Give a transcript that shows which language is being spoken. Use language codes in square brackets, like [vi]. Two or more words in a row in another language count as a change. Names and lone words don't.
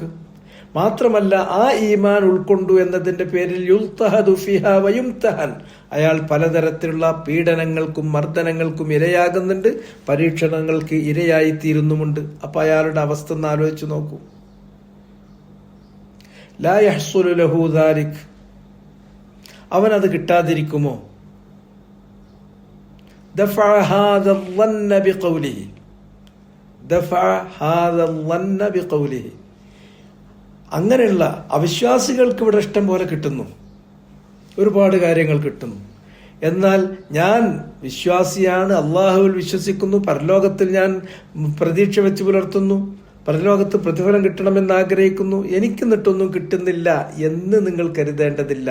[ml] മാത്രമല്ല, ആ ഈമാൻ ഉൾക്കൊണ്ടു എന്നതിന്റെ പേരിൽ [ar] يضطهد فيها ويمتحن, [ml] അയാൾ പലതരത്തിലുള്ള പീഡനങ്ങൾക്കും മർദ്ദനങ്ങൾക്കും ഇരയാകുന്നുണ്ട്, പരീക്ഷണങ്ങൾക്ക് ഇരയായി തീരുന്നുമുണ്ട്. അപ്പൊ അയാളുടെ അവസ്ഥ ഒന്ന് ആലോചിച്ചു നോക്കൂ. [ar] لا يحصل له ذلك, [ml] അവനത് കിട്ടാതിരിക്കുമോ? [ar] دفع هذا الظن بقوله, دفع هذا الظن بقوله. [ml] അങ്ങനെയുള്ള അവിശ്വാസികൾക്ക് ഇവിടെ ഇഷ്ടം പോലെ കിട്ടുന്നു, ഒരുപാട് കാര്യങ്ങൾ കിട്ടുന്നു. എന്നാൽ ഞാൻ വിശ്വാസിയാണ്, അള്ളാഹുവിൽ വിശ്വസിക്കുന്നു, പരലോകത്തിൽ ഞാൻ പ്രതീക്ഷ വെച്ച് പുലർത്തുന്നു, പരലോകത്ത് പ്രതിഫലം കിട്ടണമെന്ന് ആഗ്രഹിക്കുന്നു, എനിക്ക് എന്നിട്ടൊന്നും കിട്ടുന്നില്ല എന്ന് നിങ്ങൾ കരുതേണ്ടതില്ല.